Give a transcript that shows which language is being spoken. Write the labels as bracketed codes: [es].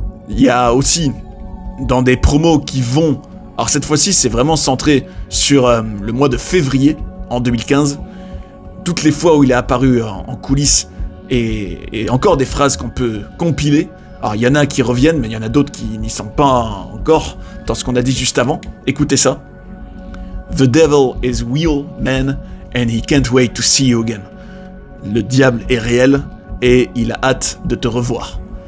[fr] Il y a aussi, dans des promos qui vont... Alors cette fois-ci, c'est vraiment centré sur le mois de février, en 2015, toutes les fois où il est apparu en coulisses, et encore des phrases qu'on peut compiler. Alors il y en a qui reviennent, mais il y en a d'autres qui n'y sont pas encore dans ce qu'on a dit juste avant. Écoutez ça. [en] The devil is real, man, and he can't wait to see you again. [fr] Le diable est réel, et il a hâte de te revoir.